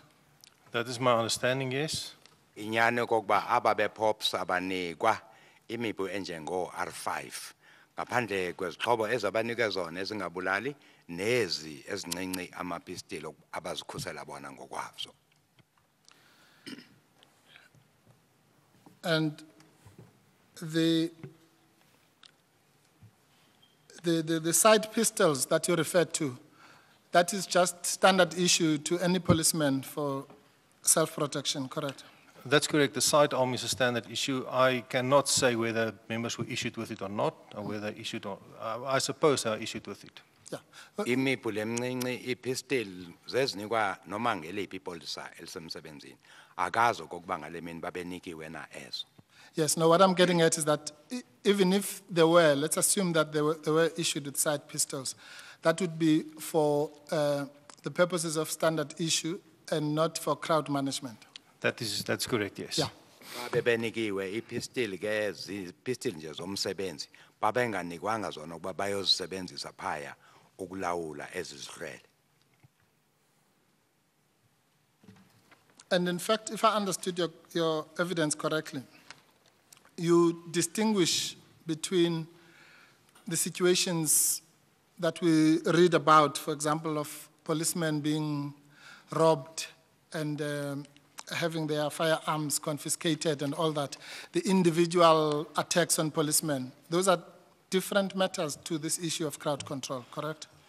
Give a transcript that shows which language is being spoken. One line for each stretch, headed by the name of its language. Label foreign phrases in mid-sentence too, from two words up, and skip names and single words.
English: That is my understanding, yes.
Xhosa: Inyane kokuba aba be-POPs abanikwa imipu enjengo R5 ngaphandle kwezixhobo ezabanike zona ezingabulali nezi ezincinci amapistilo abazikhusela bona ngokwazo.
English: And the side pistols that you referred to, that is just standard issue to any policeman for self-protection, correct? That's correct. The sidearm is a standard issue. I cannot say whether members were issued with it or not, or whether issued or, I suppose they are issued with it. Yeah.
Xhosa: Imipu lemncinci ipistol zezinikwa noma ngeliphi ipolisa elisemsebenzini akazo kokuba ngale mini babenikiwe na ezo.
English: Yes, no, what I'm getting at is that even if they were, let's assume that they were issued with side pistols, that would be for the purposes of standard issue and not for crowd management. That's correct, yes. Yeah.
Xhosa: Bebenikiwe ipistol ke zipistol nje zomsebenzi babenganikwanga zona ukuba bayozisebenzisa phaya ukulawula ezizihlwele.
English: And in fact, if I understood your evidence correctly, you distinguish between the situations that we read about, for example, of policemen being robbed and having their firearms confiscated and all that, the individual attacks on policemen, those are different matters to this issue of crowd control, correct?